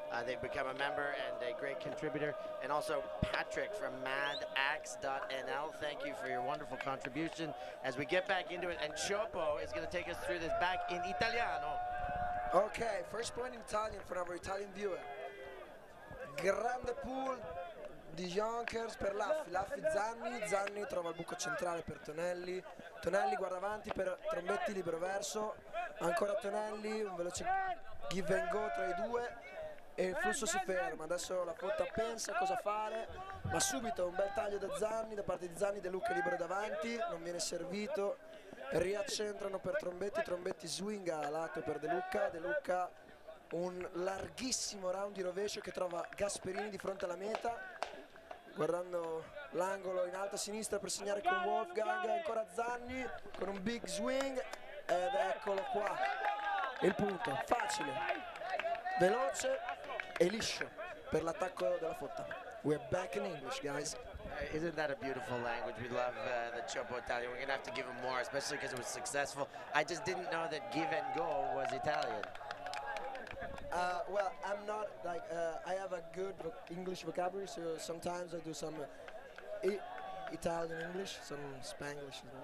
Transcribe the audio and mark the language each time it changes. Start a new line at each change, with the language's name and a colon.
English: They've become a member and a great contributor. And also Patrick from madaxe.nl. Thank you for your wonderful contribution. As we get back into it, and Chopo is going to take us through this back in Italiano. Okay, first point in Italian for our Italian viewer.
Italian: Grande pool di Jonkers per Laffi, Zanni trova il buco centrale per Tonelli, guarda avanti per Trombetti, libero verso, ancora Tonelli, un veloce give and go tra i due e il flusso si ferma. Adesso La Fotta pensa cosa fare, ma subito un bel taglio da Zanni, da parte di Zanni, De Luca libero davanti, non viene servito, riaccentrano per Trombetti swinga a lato per De Luca, un larghissimo round di rovescio che trova Gasperini di fronte alla meta, guardando l'angolo in alto a sinistra per segnare con Wolfgang, ancora Zanni con un big swing ed eccolo qua, il punto, facile, veloce e liscio per l'attacco della Fotta.
English: We're back in English, guys. Isn't that a beautiful language? We love the Chopo Italian. We're going to have to give him more, especially because it was successful. I just didn't know that give and go was Italian. Well, I'm not like I have a good English vocabulary, so sometimes I do some Italian English, some Spanglish.